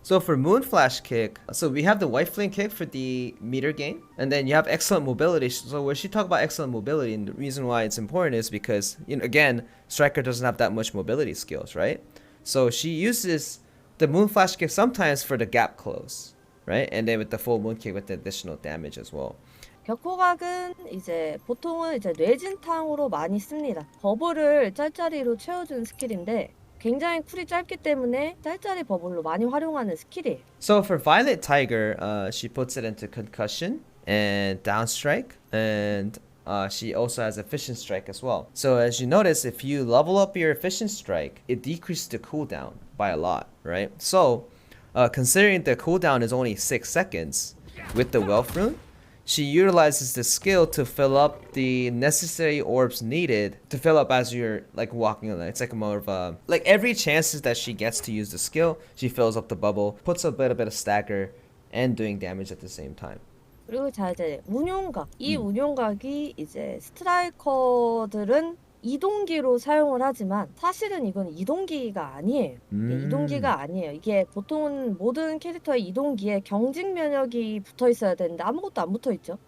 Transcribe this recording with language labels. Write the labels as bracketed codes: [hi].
[en] So for Moonflash Kick, so we have the White Flame Kick for the meter gain, and then you have excellent mobility. So when she talk about excellent mobility, and the reason why it's important is because, you know, again, Striker doesn't have that much mobility skills, right? So she uses the Moonflash Kick sometimes for the gap close, right? And then with the full Moon Kick with the additional damage as well. [ko] 격호각은 이제 보통은 이제 뇌진탕으로 많이 씁니다. 버블을 짤짤이로 채워주는 스킬인데 굉장히 쿨이 짧기 때문에 짤짤이 버블로 많이 활용하는 스킬이에요. [en] So for Violet Tiger, she puts it into Concussion and Down Strike, and she also has Efficient Strike as well. So as you notice, if you level up your Efficient Strike, it decreases the cooldown by a lot, right? So considering the cooldown is only 6 seconds with the Wealth Rune, she utilizes the skill to fill up the necessary orbs needed to fill up as you're like walking on it. It's like more of a, like every chances that she gets to use the skill, she fills up the bubble, puts a bit of stagger, and doing damage at the same time. [ko] 그리고 자 이제 운용각. 이 운용각이 이제 스트라이커들은 이동기로 사용을 하지만 사실은 이건 이동기가 아니에요. 이게 이동기가 아니에요. 이게 보통은 모든 캐릭터의 이동기에 경직 면역이 붙어 있어야 되는데 아무것도 안 붙어 있죠.